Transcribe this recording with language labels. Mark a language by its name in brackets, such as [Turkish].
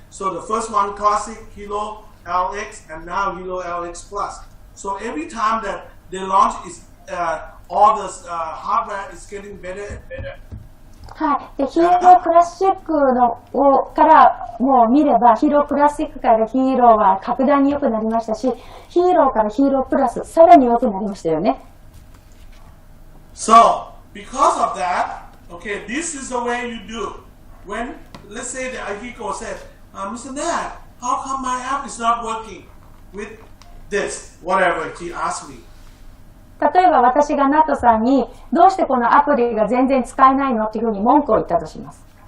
[English] So the first one, classic Helo LX, and now Helo LX Plus. So every time that they launch, all the hardware is getting better and better. [Japanese] はい。で、ヒーロークラシックからもう見れば、ヒーロークラシックからヒーローは格段に良くなりましたし、ヒーローからヒーロープラス、さらに良くなりましたよね。 [English] So, because of that, okay, this is the way you do. When, let's say the Akiko said, Mr. Nat, how come my app is not working with this, whatever she asked me. [Japanese] 例えば私がナットさんにどうしてこのアプリが全然使えないのっていうふうに文句を言ったとします。